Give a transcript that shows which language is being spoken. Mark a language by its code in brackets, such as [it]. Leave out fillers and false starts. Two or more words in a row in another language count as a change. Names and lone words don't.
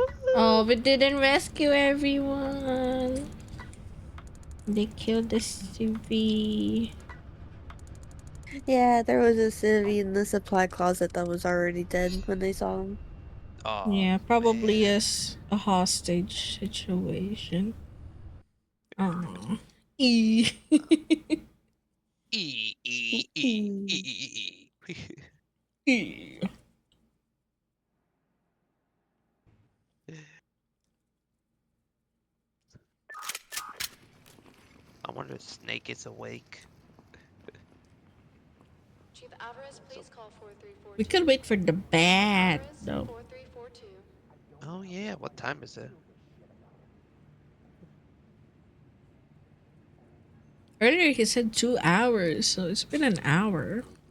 [en] Oh, we didn't rescue everyone. They killed the CV. Yeah, there was a civvy in the supply closet that was already dead when they saw him. Oh, Yeah, probably is a hostage situation. Oh. E. E E E E E E. E. I wonder if Snake is awake. Chief Alvarez, please call We 4342. could wait for the bat, though. 4342. Oh yeah, what time is it? Earlier he said 2 hours, so it's been an hour.